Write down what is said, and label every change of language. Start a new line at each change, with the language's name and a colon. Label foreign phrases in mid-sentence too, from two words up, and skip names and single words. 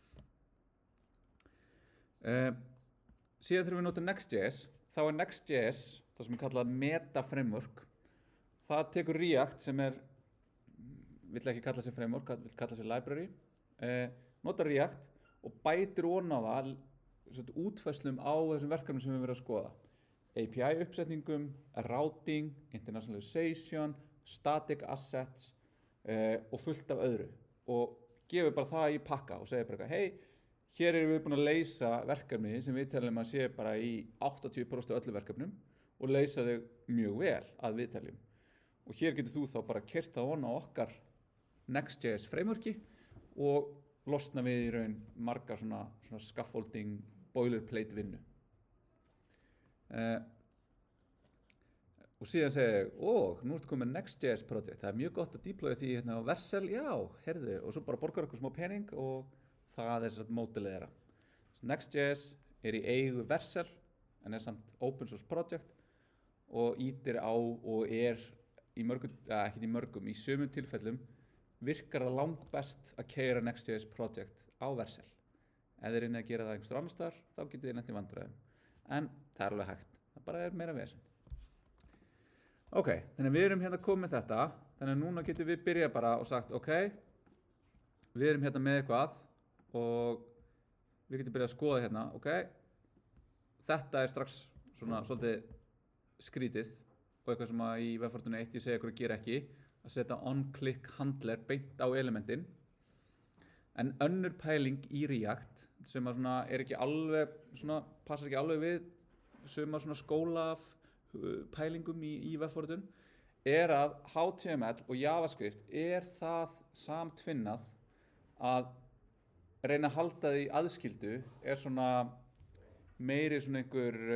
Icelandic: Síðan þegar við notum Next.js, þá er Next.js það sem er kallað
English: meta framework.
Icelandic: Það tekur React sem vill ekki kalla sig framework, vill kalla sig library, notar React og bætir ofan á það útfærslum á þessum verkefnum sem við verðum að skoða. API uppsetningum,
English: routing, internationalization, static assets
Icelandic: og fullt af öðru. Og gefur bara það í pakka og segir bara hey, hér erum við búin að leysa verkefni sem við teljum að sé bara í 80% af öllu verkefnum og leysa þau mjög vel að við teljum. Og hér getur þú þá bara keyrt það ofan á okkar Next.js frameworki og losna við í raun marga svona
English: scaffolding, boilerplate
Icelandic: vinnu. Og síðan segi ég, nú ertu komið Next.js project, það er mjög gott að deploya því hérna á Vercel, já, heyrðu, og svo bara borgar okkur smá pening og það er módelið þeirra. Next.js er í eigu Vercel, en er samt
English: open source project
Icelandic: og ýtir á og er í mörgum, ekki í mörgum, í sumum tilfellum virkar það langbest að keyra Next.js project á Vercel. Ef þið reynið að gera það einhvers annars staðar, þá getið þið lent í vandræðum. En það er alveg hægt, það bara er meira vesen. Ok, þannig að við erum hérna komið með þetta, þannig að núna getum við byrjað bara og sagt, ok, við erum hérna með eitthvað og við getum byrjað að skoða hérna, ok, þetta er strax svona svolítið skrítið og eitthvað sem að í Webfortune 1 ég segi ykkur að gera ekki, að setja
English: on-click handler
Icelandic: beint á elementin. En önnur pæling í React sem að svona ekki alveg, svona passar ekki alveg við suma svona skóla af pælingum í Webfortune er að HTML og JavaScript er það samtvinnað að reyna að halda því aðskildu er svona meiri svona einhver